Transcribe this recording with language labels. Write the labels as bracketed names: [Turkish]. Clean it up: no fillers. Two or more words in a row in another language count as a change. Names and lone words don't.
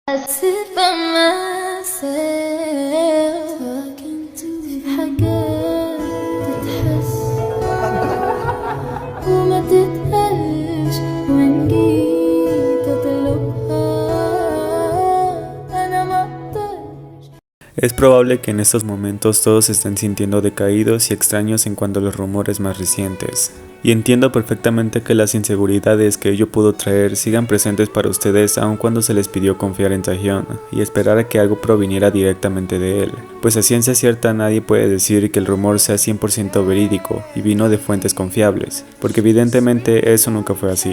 [English] sit by myself talking to [Arabic] في حاجات تتحس وما تتقالش وإن جيت أطلبها أنا ما أقدرش. [Spanish] Es probable que en estos momentos todos se estén sintiendo decaídos y extraños en cuanto a los rumores más recientes. Y entiendo perfectamente que las inseguridades que ello pudo traer sigan presentes para ustedes aun cuando se les pidió confiar en Taehyun y esperar a que algo proviniera directamente de él, pues a ciencia cierta nadie puede decir que el rumor sea 100% verídico y vino de fuentes confiables, porque evidentemente eso nunca fue así.